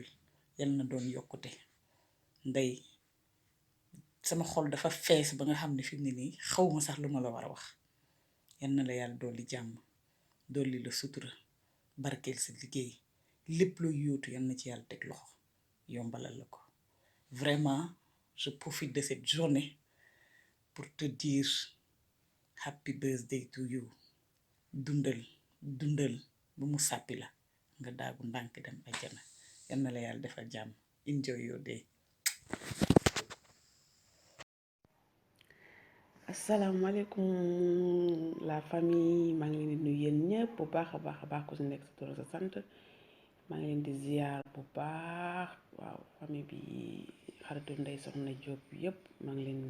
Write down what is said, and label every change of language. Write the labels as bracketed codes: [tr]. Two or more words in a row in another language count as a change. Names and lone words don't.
[wo] yal na doon yokkute Ndeye sama xol dafa fees ba nga xam ne fi mu ne nii xawma sax lu ma la war a wax yal na la yàlla dolli jàmm dolli la sutura barkeel sa liggéey lépp loo yóotu yal na ci yàlla teg loxo yombalal la ko [fr] vraiment je profite de cette journée pour te dire [en] happy birthday to you [wo] dundal dundal bu mu sàppi la nga daagu ndànk dem àjjana yal na la yàlla defal jàmm [en] enjoy your day. [wo] asalaamaaleykum [fr] la famille [wo] maa ngi leen di nuyu yéen ñëpp bu baax a baax ku si nekk sa tur sa sant maa ngi leen di ziar bu baax waaw famille bi xaritu Ndeye Soxna Diop yëpp maa ngi leen di